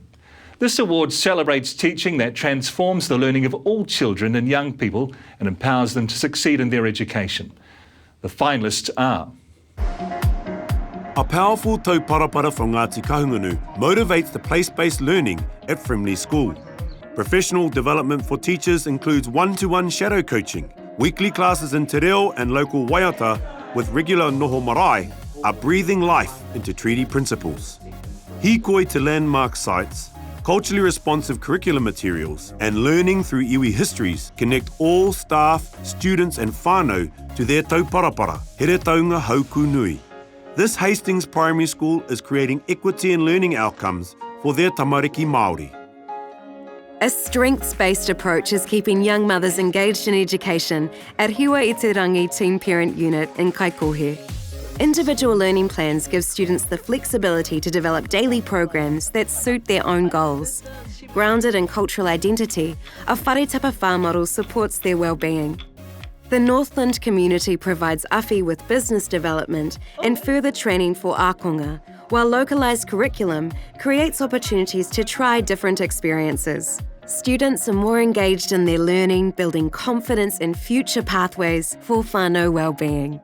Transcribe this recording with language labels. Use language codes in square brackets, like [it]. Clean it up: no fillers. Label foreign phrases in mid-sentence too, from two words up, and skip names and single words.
[en] This award celebrates teaching that transforms the learning of all children and young people and empowers them to succeed in their education. The finalists are A powerful tauparapara from Ngāti Kahungunu motivates the place-based learning at Frimley School. Professional development for teachers includes one-to-one shadow coaching. Weekly classes in te reo and local waiata with regular [mi] noho marae [en] are breathing life into treaty principles. Hikoi to landmark sites, culturally responsive curriculum materials, and learning through iwi histories connect all staff, students and whānau to their tauparapara, here taunga hauku nui. This Hastings Primary School is creating equity and learning outcomes for their [mi] tamariki Māori. [en] A strengths-based approach is keeping young mothers engaged in education at Hiwa i te Rangi Teen Parent Unit in Kaikohe. Individual learning plans give students the flexibility to develop daily programs that suit their own goals. Grounded in cultural identity, a [mi] whare tapa whā [en] model supports their well-being. The Northland community provides awhi with business development and further training for akonga, while localised curriculum creates opportunities to try different experiences. Students are more engaged in their learning, building confidence in future pathways for whānau well-being.